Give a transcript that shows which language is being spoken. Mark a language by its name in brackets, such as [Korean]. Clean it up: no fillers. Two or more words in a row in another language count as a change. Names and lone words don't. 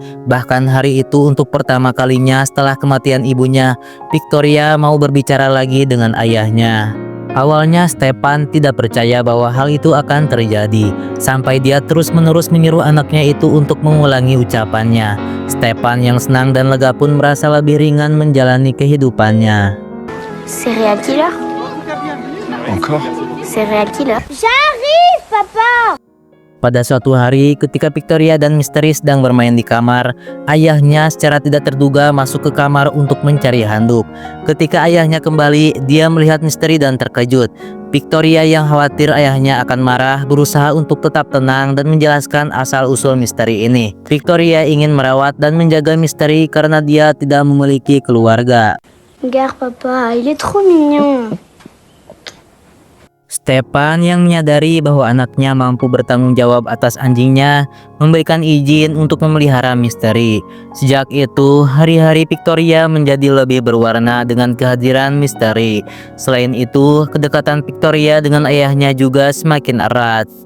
[Indonesian] Bahkan hari itu untuk pertama kalinya setelah kematian ibunya, Victoria mau berbicara lagi dengan ayahnya. Awalnya Stefan tidak percaya bahwa hal itu akan terjadi, sampai dia terus-menerus menyuruh anaknya itu untuk mengulangi ucapannya. Stefan yang senang dan lega pun merasa lebih ringan menjalani kehidupannya. [English] Serial killer? [French] Encore? [English] Serial killer? [French] J'arrive, papa! [Indonesian] Pada suatu hari, ketika Victoria dan Mystery sedang bermain di kamar, ayahnya secara tidak terduga masuk ke kamar untuk mencari handuk. Ketika ayahnya kembali, dia melihat Mystery dan terkejut. Victoria yang khawatir ayahnya akan marah, berusaha untuk tetap tenang dan menjelaskan asal-usul Mystery ini. Victoria ingin merawat dan menjaga Mystery karena dia tidak memiliki keluarga. [French] Regarde, papa, il est trop mignon. [Indonesian] Stefan yang menyadari bahwa anaknya mampu bertanggung jawab atas anjingnya, memberikan izin untuk memelihara Mystery. Sejak itu, hari-hari Victoria menjadi lebih berwarna dengan kehadiran Mystery. Selain itu, kedekatan Victoria dengan ayahnya juga semakin erat.